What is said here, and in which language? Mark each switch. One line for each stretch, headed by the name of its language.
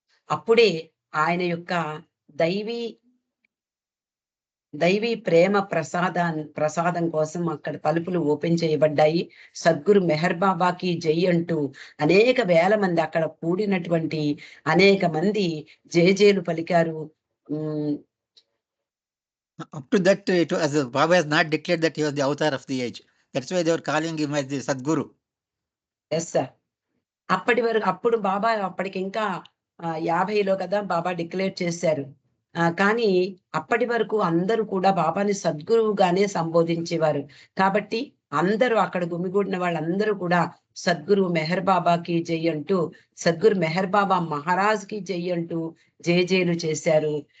Telugu: అప్పుడే ఆయన యొక్క దైవీ ప్రేమ ప్రసాదం కోసం అక్కడ తలుపులు ఓపెన్ చేయబడ్డాయి. సద్గురు మెహర్ బాబాకి జై అంటూ అనేక వేల మంది, అక్కడ కూడినటువంటి అనేక మంది జేజేలు పలికారు.
English: Up to that, Baba has not declared that he was the avatar of the age. That's why they were calling him as the Sadguru. Yes sir.
Telugu: అప్పుడు బాబా అప్పటికి ఇంకా 50లో కదా బాబా డిక్లేర్ చేశారు. కానీ అప్పటి వరకు అందరూ కూడా బాబాని సద్గురువుగానే సంబోధించేవారు. కాబట్టి అందరూ అక్కడ గుమిగూడిన వాళ్ళందరూ కూడా సద్గురు మెహర్ బాబాకి జై అంటూ, సద్గురు మెహర్ బాబా మహారాజ్ కి జై అంటూ జేజేలు చేశారు.